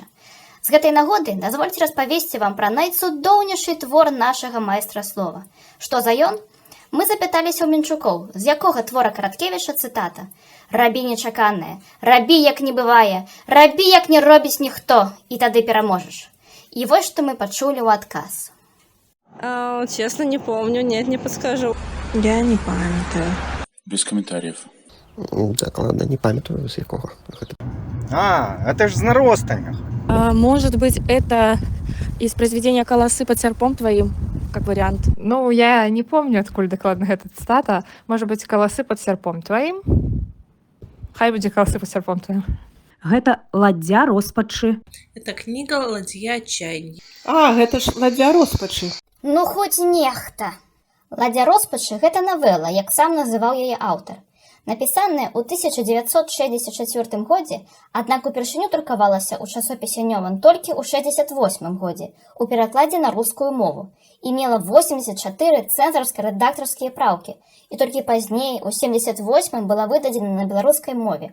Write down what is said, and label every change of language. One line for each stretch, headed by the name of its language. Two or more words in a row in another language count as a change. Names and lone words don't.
Belarusian: З гэтай нагоды дазвольце распавесці вам пра найцудоўнейшы твор нашага майстра слова. Што за ён? Мы запыталіся ў мінчукоў, з якога твора Караткевіча цытата: «Рабі нечаканае, рабі як не бывае, рабі як не робіць ніхто, і тады пераможаш». І вось што мы пачулі ў адказ.
Russian: Честно, не помню, нет, не подскажу.
Belarusian: Я не памятаю.
Russian: Без комментариев.
Belarusian: Так, ладно, не памятаю, з якого.
Russian: Это ж з наростами. Может быть, это из произведения «Колосы под серпом твоим», как вариант. Ну, я не помню, откуль докладно эта цитата. Может быть, «Колосы под серпом твоим».
Belarusian: Хай будзе «Колосы под серпом твоим». Гэта ладдзя роспачы.
Russian: Это книга «Ладья отчаяния».
Belarusian: Гэта ж ладдзя роспачы. Ну, хоць нехта. «Ладдзя роспачы» — гэта навела, як сам называў яе аўтар. Напісаная ў 1964 годзе, аднак упершыню друкавалася ў часопісе «Нёман» толькі ў 68 годзе у перакладзе на рускую мову і мела 84 цэнзарска-рэдактарскія праўкі, і толькі пазней у 78 была выдадзена на беларускай мове.